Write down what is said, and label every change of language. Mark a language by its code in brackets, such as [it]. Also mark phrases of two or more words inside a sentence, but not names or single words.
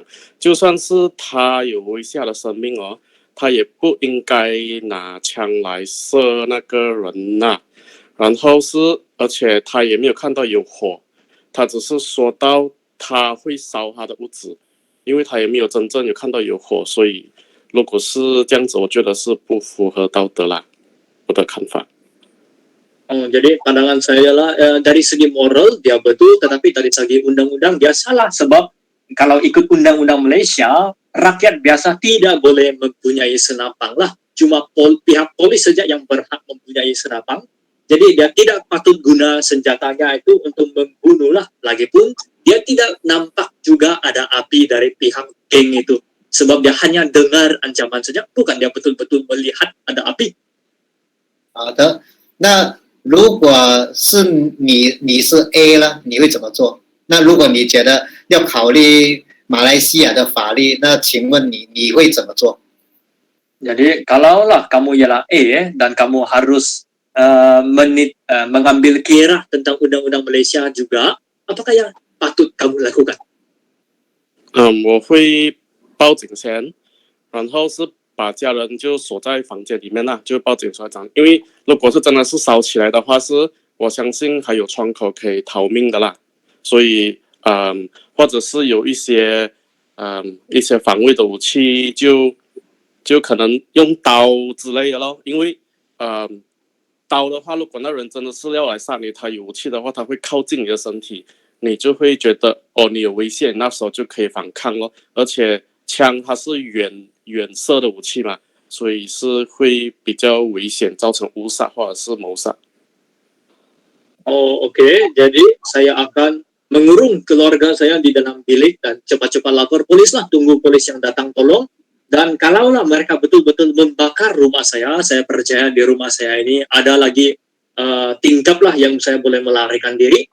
[zh] 就算是他有危险的生命他也不应该拿枪来射那个人呐。然后而且他也没有看到有火，他只是说到他会烧他的屋子，因为他也没有真正有看到有火，所以如果是这样子，我觉得是不符合道德啦，我的看法。 [ms] Jadi pandangan saya lah dari segi moral dia betul, tetapi dari segi undang-undang dia salah sebab kalau ikut undang-undang Malaysia rakyat biasa tidak boleh mempunyai senapang lah, cuma pihak polis saja yang berhak mempunyai senapang. Jadi dia tidak patut guna senjatanya itu untuk membunuh lah. Lagipun dia tidak nampak juga ada api dari pihak geng itu sebab dia hanya dengar ancaman saja, bukan dia betul-betul melihat ada api. [zh] 好的，那如果是你是 A 了，你会怎么做？那如果你觉得要考虑马来西亚的法律，那请问你会怎么做？ [ms] Jadi kalaulah kamu ialah A dan kamu harus mengambil kira tentang undang-undang Malaysia juga, apakah yang patut kamu lakukan? [zh] 我会报警先，然后是把家人就锁在房间里面啦，就报警出来讲。因为如果是真的是烧起来的话，我相信还有窗口可以逃命的啦。所以或者是有一些防卫的武器，就可能用刀之类的咯。因为刀的话，如果那人真的是要来杀你，他有武器的话，他会靠近你的身体，你就会觉得你有危险，那时候就可以反抗咯。而且枪它是远射的武器嘛，所以是会比较危险，造成误杀或者是谋杀。 [ms] Oke. Jadi saya akan mengurung keluarga saya di dalam bilik dan cepat-cepat lapor polis lah, tunggu polis yang datang tolong. Dan kalaulah mereka betul-betul membakar rumah saya percaya di rumah saya ini ada lagi tingkap lah yang saya boleh melarikan diri.